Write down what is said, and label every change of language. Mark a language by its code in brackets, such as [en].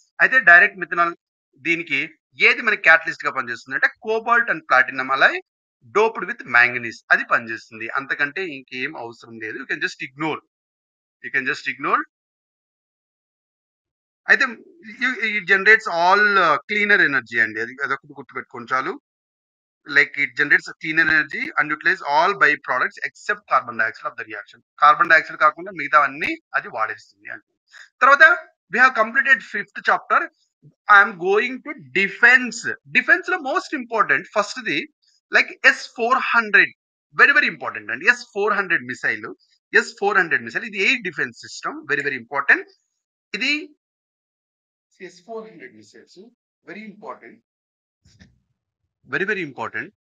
[te] అయితే direct methanol దీనికి ఏది మనకి క్యాటలిస్ట్ గా పనిచేస్తుంది అంటే cobalt and platinum Alai doped with manganese అది పనిచేస్తుంది. అంతకంటే ఇంకేం అవసరం లేదు. [en] You can just ignore. [te] అయితే [en] it generates all cleaner energy [te] అండి. అదొకటి గుర్తుపెట్టుకోండి చాలు. [en] Like it generates a cleaner energy and utilize all byproducts except carbon dioxide of the reaction. [te] Carbon dioxide కాకుండా మిగతా అన్ని అది వాడేస్తుంది అంటే. తర్వాత [en] we have completed 5th chapter. I am going to defense. [te] Defense లో most important first the like S-400 very important అండి. S-400 missile ఇది air defence system very important. ఇది S-400 missiles very important. Very important.